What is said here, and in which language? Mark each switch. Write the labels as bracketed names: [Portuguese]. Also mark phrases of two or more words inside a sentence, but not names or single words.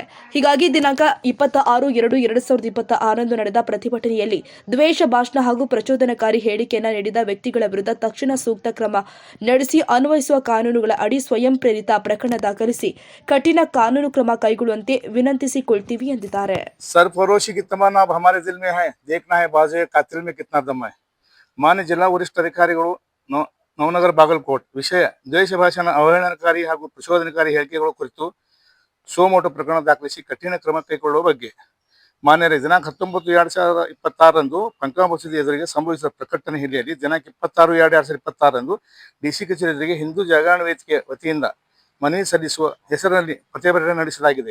[Kannada] ಹೀಗಾಗಿ ದಿನಾಂಕ 26/2/2026 ನಡೆದ ಪ್ರತಿಭಟನೆಯಲ್ಲಿ ದ್ವೇಷ ಭಾಷಣ ಹಾಗೂ ಪ್ರಚೋದನಕಾರಿ ಹೇಳಿಕೆಯನ್ನು ನೀಡಿದ ವ್ಯಕ್ತಿಗಳ ವಿರುದ್ಧ ತಕ್ಷಣ ಸೂಕ್ತ ಕ್ರಮ ನಡೆಸಿ ಅನ್ವಯಿಸುವ ಕಾನೂನುಗಳ ಅಡಿ ಸ್ವಯಂ ಪ್ರೇರಿತ ಪ್ರಕರಣ ದಾಖಲಿಸಿ ಕಠಿಣ ಕಾನೂನು ಕ್ರಮ ಕೈಗೊಳ್ಳುವಂತೆ ವಿನಂತಿಸಿಕೊಳ್ತೀವಿ ಎಂದಿದ್ದಾರೆ. [Hindi] सरफरोशी की तमन्ना अब हमारे दिल में है, देखना है बाजे कातिल में कितना दम है. [Kannada] ಮಾನ್ಯ ಜಿಲ್ಲಾ ವರಿಷ್ಠಾಧಿಕಾರಿಗಳು ನವನಗರ ಬಾಗಲಕೋಟ್ ವಿಷಯ ದ್ವೇಷ ಭಾಷಣ ಅವಹೇಳನಕಾರಿ ಹಾಗೂ ಪ್ರಚೋದನಕಾರಿ ಹೇಳಿಕೆಗಳ ಕುರಿತು ಸೋಮೋಟೋ ಪ್ರಕರಣ ದಾಖಲಿಸಿ ಕಠಿಣ ಕ್ರಮ ಕೈಗೊಳ್ಳುವ ಬಗ್ಗೆ ಮಾನ್ಯರೇ ದಿನಾಂಕ 19/2/2026 ಪಂಕಾ ಮಸೀದಿ ಎದುರಿಗೆ ಸಂಭವಿಸಿದ ಪ್ರಕಟಣೆ ಹಿನ್ನೆಲೆಯಲ್ಲಿ ದಿನಾಂಕ 26/2/2026 ಡಿಸಿ ಕಚೇರಿ ಎದುರಿಗೆ ಹಿಂದೂ ಜಾಗರಣ ವೇದಿಕೆ ವತಿಯಿಂದ ಮನವಿ ಸಲ್ಲಿಸುವ ಹೆಸರಿನಲ್ಲಿ ಪ್ರತಿಭಟನೆ ನಡೆಸಲಾಗಿದೆ.